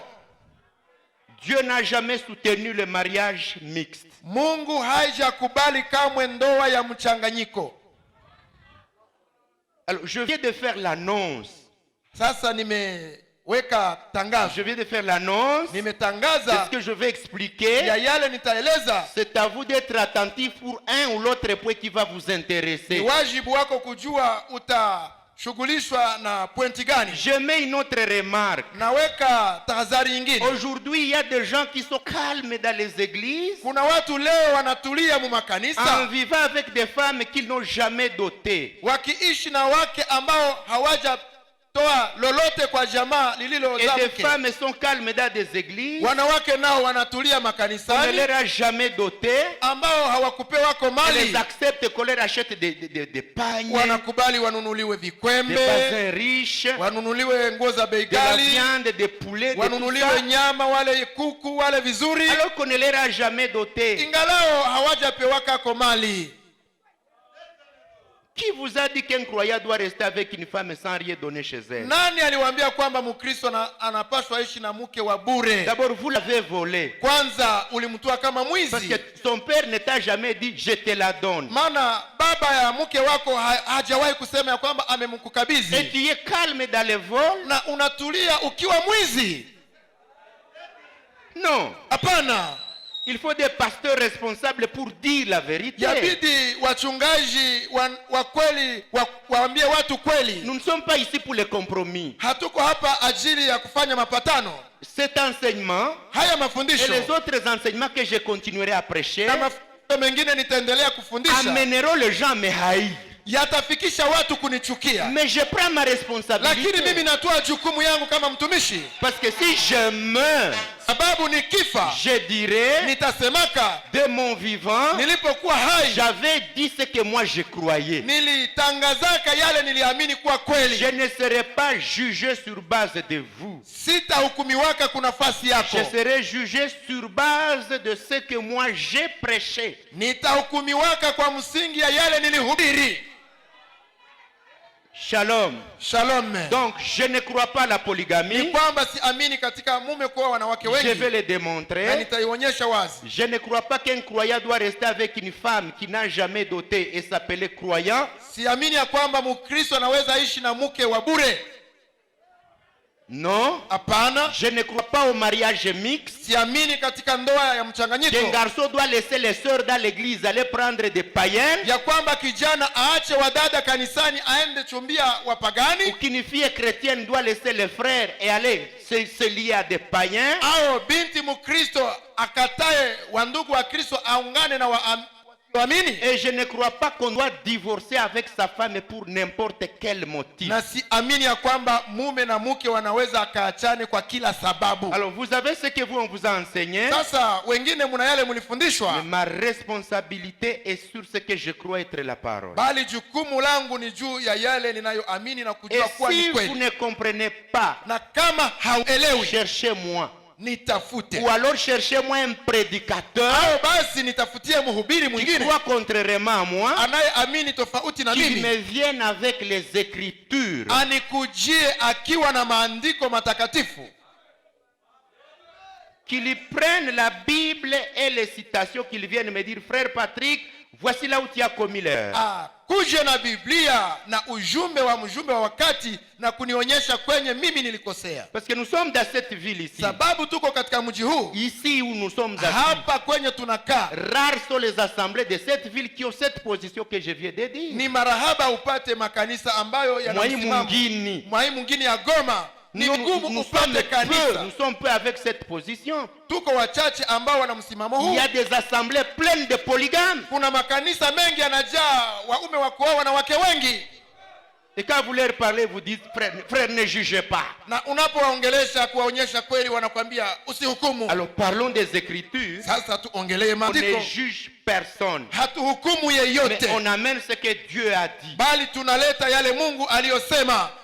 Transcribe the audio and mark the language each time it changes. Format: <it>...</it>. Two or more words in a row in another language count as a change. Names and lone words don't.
<fr>Dieu n'a jamais soutenu le mariage mixte.</fr> <sw>Mungu haijakubali kamwe ndoa ya mchanganyiko.</sw> <fr>Alors, je viens de faire l'annonce.</fr> <sw>Sasa nimeweka tangazo.</sw> <fr>Je viens de faire l'annonce. C'est</fr> <sw>Nimetangaza</sw> <fr>ce que je vais expliquer.</fr> <sw>ya yale nitaeleza.</sw> <fr>C'est à vous d'être attentif pour un ou l'autre point qui va vous</fr> <sw>Ni</sw> <fr>intéresser.</fr> <sw>wajibu wako kujua utashughulishwa na pointi gani.</sw> <fr>Je mets une autre remarque.</fr> <sw>Naweka tahadhari nyingine.</sw> <fr>Aujourd'hui, il y a des gens qui sont calmes dans les églises</fr> <sw>Kuna watu leo wanatulia mu</sw> <fr>en</fr> <sw>makanisa</sw> <fr>vivant avec des femmes qu'ils n'ont jamais dotées.</fr> <sw>wakiishi na wake ambao hawajatoa lolote kwa jamaa</sw> <fr>Et</fr> <sw>lililozaa</sw> <fr>des</fr> <sw>mke.</sw> <fr>femmes sont calmes dans des églises.</fr> <sw>Wanawake nao wanatulia</sw> <fr>On ne</fr> <sw>makanisani</sw> <fr>leur a jamais doté.</fr> <sw>ambao hawakupewa</sw> <fr>Elles</fr> <sw>mali,</sw> <fr>acceptent qu'on leur achète des pagnes,</fr> <sw>wanakubali wanunuliwe</sw> <fr>des</fr> <sw>vikwembe,</sw> <fr>bazins riches,</fr> <sw>wanunuliwe nguo za bei</sw> <fr>de la</fr> <sw>ghali,</sw> <fr>viande, des poulets, de tout</fr> <sw>wanunuliwe</sw> <fr>ça,</fr> <sw>nyama, wale kuku wale vizuri,</sw> <fr>alors qu'on ne leur a jamais doté.</fr> <sw>ingalao hawajapewaka mali.</sw> <fr>Qui vous a dit qu'un croyant doit rester avec une femme sans rien donner chez elle?</fr> <sw>Nani aliwaambia kwamba Mkristo anapaswa ishi na mke wa bure?</sw> <fr>D'abord, vous l'avez volé.</fr> <sw>Kwanza ulimtoa kama</sw> <fr>Parce que</fr> <sw>mwizi.</sw> <fr>son père ne t'a jamais dit je te la donne.</fr> <sw>Maana baba ya mke wako hajawahi kusema ya kwamba</sw> <fr>Et</fr> <sw>amemkukabidhi,</sw> <fr>tu es calme dans le vol?</fr> <sw>na unatulia ukiwa mwizi.</sw> <fr>Non.</fr> <sw>Hapana,</sw> <fr>Il faut des pasteurs responsables pour dire la vérité.</fr> <sw>yabidi wachungaji wa kweli waambie watu kweli.</sw> <fr>Nous ne sommes pas ici pour les compromis.</fr> <sw>Hatuko hapa ajili ya kufanya mapatano.</sw> <fr>Cet enseignement</fr> <sw>Haya</sw> <fr>et</fr> <sw>mafundisho</sw> <fr>les autres enseignements que je continuerai à prêcher</fr> <sw>na mafundisho mengine nitaendelea kufundisha</sw> <fr>amèneront les gens à me haïr.</fr> <sw>yatafikisha watu kunichukia.</sw> <fr>Mais je prends ma responsabilité.</fr> <sw>Lakini mimi natoa jukumu yangu kama mtumishi,</sw> <fr>Parce que si je meurs,</fr> <sw>sababu nikifa</sw> <fr>je dirai</fr> <sw>nitasemaka</sw> <fr>de mon vivant,</fr> <sw>nilipokuwa hai</sw> <fr>j'avais dit ce que moi je croyais.</fr> <sw>nilitangazaka yale niliamini kuwa</sw> <fr>Je</fr> <sw>kweli.</sw> <fr>ne serai pas jugé sur base de vous.</fr> <sw>Sitahukumiwaka kuna nafasi yako,</sw> <fr>Je serai jugé sur base de ce que moi j'ai prêché.</fr> <sw>nitahukumiwaka kwa msingi ya yale nilihubiri.</sw> <fr>Shalom.</fr> <sw>Shalom.</sw> <fr>Donc, je ne crois pas à la</fr> <sw>Ni</sw> <fr>polygamie.</fr> <sw>kwamba siamini katika mume kuwa wanawake</sw> <fr>Je vais</fr> <sw>wengi,</sw> <fr>le</fr> <sw>na</sw> <fr>démontrer.</fr> <sw>nitaionyesha wazi.</sw> <fr>Je ne crois pas qu'un croyant doit rester avec une femme qui n'a jamais doté et s'appeler croyant.</fr> <sw>Siamini ya kwamba Mkristo anaweza ishi na mke wa bure.</sw> <fr>Non.</fr> <sw>Hapana,</sw> <fr>Je ne crois pas au mariage mixte.</fr> <sw>siamini katika ndoa ya mchanganyiko,</sw> <fr>Qu'un garçon doit laisser les sœurs dans l'église aller prendre des païens.</fr> <sw>ya kwamba kijana aache wadada kanisani aende chumbia</sw> <fr>Ou</fr> <sw>wapagani,</sw> <fr>qu'une fille chrétienne doit laisser les frères et aller se lier à des païens.</fr> <sw>au binti mkristo akatae wandugu wa Kristo aungane na waamini.</sw> <fr>Et je ne crois pas qu'on doit divorcer avec sa femme pour n'importe quel motif.</fr> <sw>Na siamini ya kwamba mume na mke wanaweza akaachane kwa kila sababu.</sw> <fr>Alors vous avez ce que vous on vous a enseigné.</fr> <sw>Sasa wengine muna yale mlifundishwa,</sw> <fr>Mais ma responsabilité est sur ce que je crois être la parole.</fr> <sw>bali jukumu langu ni juu ya yale ninayoamini na</sw> <fr>Et</fr> <sw>kujua kuwa ni</sw> <fr>si vous</fr> <sw>kweli.</sw> <fr>ne comprenez pas,</fr> <sw>Na kama hauelewi,</sw> <fr>cherchez-moi.</fr> <sw>nitafute,</sw> <fr>Ou alors cherchez-moi un prédicateur</fr> <sw>au basi nitafutie mhubiri</sw> <fr>qui</fr> <sw>mwingine</sw> <fr>croit contrairement à moi,</fr> <sw>anayeamini tofauti na</sw> <fr>qui</fr> <sw>mimi,</sw> <fr>me vienne avec les Écritures.</fr> <sw>anikujie akiwa na maandiko matakatifu,</sw> <fr>Qu'ils prennent la Bible et les citations, qu'ils viennent me dire, frère Patrick, voici là où tu as commis l'erreur.</fr> <sw>kuje na Biblia na ujumbe wa wakati na kunionyesha kwenye mimi nilikosea,</sw> <fr>Parce que nous sommes dans cette ville ici.</fr> <sw>sababu tuko katika mji huu</sw> <fr>Ici où nous sommes assis,</fr> <sw>hapa kwenye tunakaa.</sw> <fr>rares sont les assemblées de cette ville qui ont cette position que je viens de dire.</fr> <sw>Ni marahaba upate makanisa ambayo yana Mwai msimamo. mwingine. Mwai mwingine ya Goma ni</sw> <fr>Nous</fr> <sw>vigumu</sw> <fr>sommes</fr> <sw>upate</sw> <fr>peu,</fr> <sw>kanisa.</sw> <fr>nous sommes peu avec cette position.</fr> <sw>Tuko wachache ambao wana msimamo</sw> <fr>Il</fr> <sw>huu.</sw> <fr>y a des assemblées pleines de polygames.</fr> <sw>Kuna makanisa mengi yanajaa waume wa kuoa wanawake wengi,</sw> <fr>Et quand vous leur parlez, vous dites, frère, frère, ne jugez pas.</fr> <sw>na unapowaongelesha kuwaonyesha kweli wanakwambia usihukumu.</sw> <fr>Alors parlons des Écritures.</fr> <sw>Sasa tuongelee</sw> <fr>On</fr> <sw>maandiko,</sw> <fr>ne juge personne.</fr> <sw>hatuhukumu</sw> <fr>Mais</fr> <sw>yeyote,</sw> <fr>on amène ce que Dieu a dit.</fr> <sw>bali tunaleta yale Mungu aliyosema.</sw>